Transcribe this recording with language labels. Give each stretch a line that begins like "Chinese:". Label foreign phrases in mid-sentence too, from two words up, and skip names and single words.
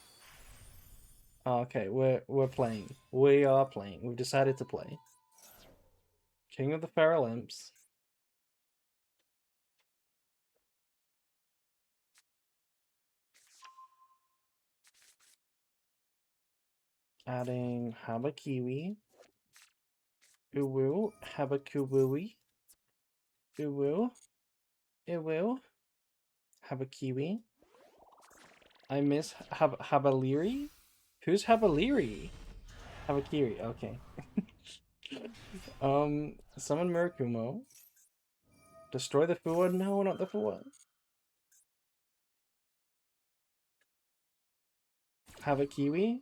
English: Okay, we're playing. We are playing. We've decided to play. King of the Feral Imps. Adding Habakiwi. Uwu. Habakuwui. Uwu. Uwu. Habakiwi. I miss Habaliri? Who's Habaliri? Habakiri, okay. Summon Murakumo. Destroy the Fua? No, not the Fua. Habakiwi?